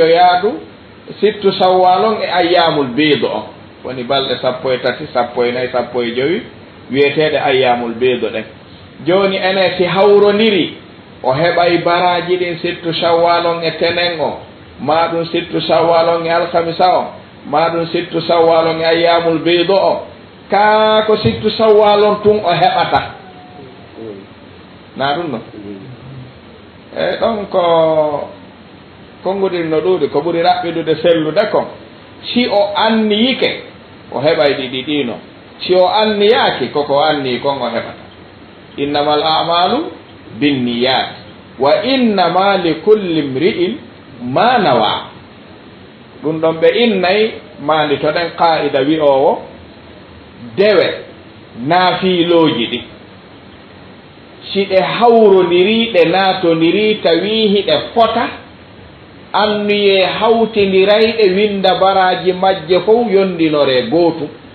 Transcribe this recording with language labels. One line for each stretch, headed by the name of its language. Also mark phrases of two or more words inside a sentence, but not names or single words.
Fula: yaadu
Arabic: ستة شوال
Fula: on e
Arabic: أيام البيض
Fula: on woni balɗe 13 14 15 wiyeteɗe
Arabic: أيام البيض
Fula: ɗen joni enen si hawrodiri o heɓay baraji ɗin
Arabic: ستة شوال
Fula: on e tenen o ma ɗum
Arabic: ستة شوال
Fula: on e alhamisa o ma ɗum
Arabic: ستة شوال
Fula: on e
Arabic: أيام البيض
Fula: o ka ko
Arabic: ستة شوال
Fula: on tun o heɓata na ɗum no e ɗon ko konngudiri no ɗuuɗi ko ɓuri raɓɓiɗude sellude kon si o anniyike o heɓay ɗiɗi ɗino si o anniyaki koko anni kon o heɓata
Arabic: إنما الأعمال بالنيات وإنما لكل امرئ ما نوى
Fula: ɗum ɗon ɓe innayi mandi to ɗen qa'ida wi'owo dewe naafiilooji ɗi si ɗe hawrodiri ɗe naatondiri tawi hiɗe fota annuye hawtindiray ɗe winda baraji majje fof yondinore gootum